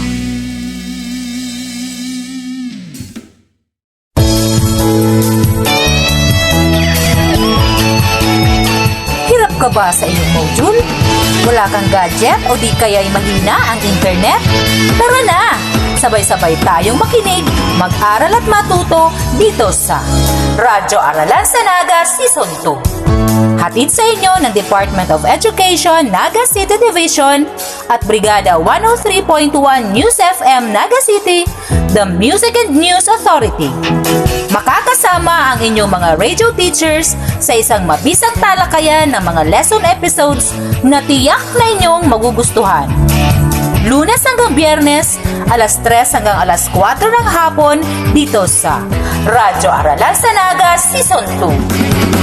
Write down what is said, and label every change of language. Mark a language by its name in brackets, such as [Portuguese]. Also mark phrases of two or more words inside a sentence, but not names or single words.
[Filipino] Hirap ka ba sa iyong module? Wala kang gadget o di kaya'y mahina ang internet? Tara na! Sabay-sabay tayong makinig, mag-aral at matuto dito sa Radyo Aralan sa Naga Season 2. Hatid sa inyo ng Department of Education, Naga City Division at Brigada 103.1 News FM, Naga City, [English] the Music and News Authority. [Filipino] Makakasama ang inyong mga [English] radio teachers [Filipino] sa isang mabisang talakayan ng mga [English] lesson episodes [Filipino] na tiyak na inyong magugustuhan. Lunes hanggang Biyernes, alas 3 hanggang alas 4 ng hapon dito sa Radyo Aralan sa Naga Season 2.